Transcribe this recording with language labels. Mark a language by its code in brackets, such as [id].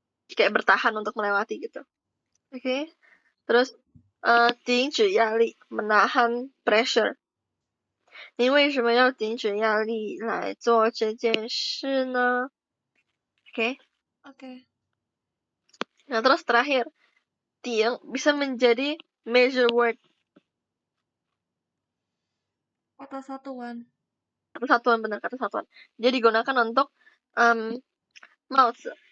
[id] Kayak bertahan untuk melewati gitu. Oke. Terus, [zh] 顶止压力, [id] menahan pressure. [zh] 你为什么要顶止压力来做这件事呢? [id] Oke. Nah, terus terakhir, tiang bisa menjadi measure word. Kata satuan. Kata satuan, benar, kata satuan. Jadi digunakan untuk mouth.